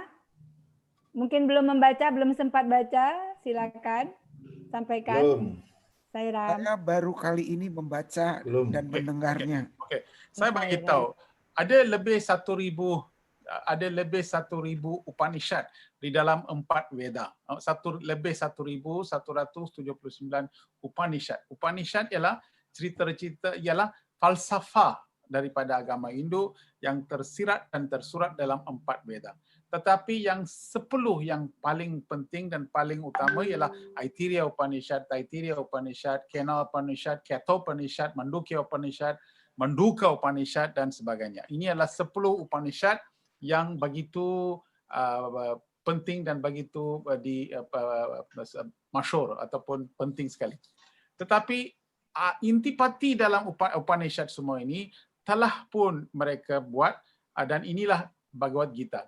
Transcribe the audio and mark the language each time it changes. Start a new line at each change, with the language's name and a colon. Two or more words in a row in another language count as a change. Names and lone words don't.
Malay: Mungkin belum membaca, belum sempat baca, silakan sampaikan. Belum. Sairam. Saya baru kali ini membaca dan mendengarnya. Oke. Saya bagi tahu, ada lebih 1,000 Upanishad di dalam 4 Veda. Lebih 1,179 Upanishad. Upanishad ialah cerita-cerita, ialah falsafah daripada agama Hindu yang tersirat dan tersurat dalam 4 Veda. Tetapi yang 10 yang paling penting dan paling utama ialah Aitareya Upanishad, Taittiriya Upanishad, Kena Upanishad, Kathopanishad, Mandukya Upanishad, Manduka Upanishad dan sebagainya. Ini adalah 10 Upanishad yang begitu penting dan begitu masyhur ataupun penting sekali. Tetapi intipati dalam Upanishad semua ini telah pun mereka buat, dan inilah Bhagavad Gita.